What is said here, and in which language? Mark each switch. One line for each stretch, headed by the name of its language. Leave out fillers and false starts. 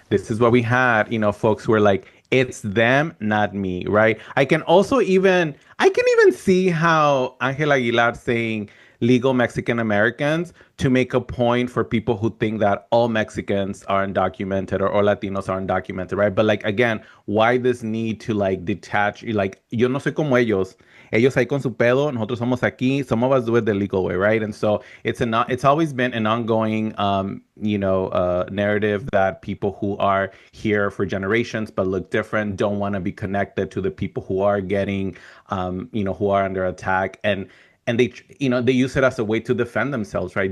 English: This is what we had, folks who are like, it's them, not me, right? I can even see how Angel Aguilar saying legal Mexican Americans to make a point for people who think that all Mexicans are undocumented or all Latinos are undocumented, right? But like again, why this need to like detach?
Spanish: Like, yo no soy como ellos. Ellos ahí con su pedo, nosotros somos aquí.
English: Some of us do it the legal way, right? And so it's always been an ongoing, narrative that people who are here for generations but look different don't want to be connected to the people who are getting, who are under attack, and they use it as a way to defend themselves, right?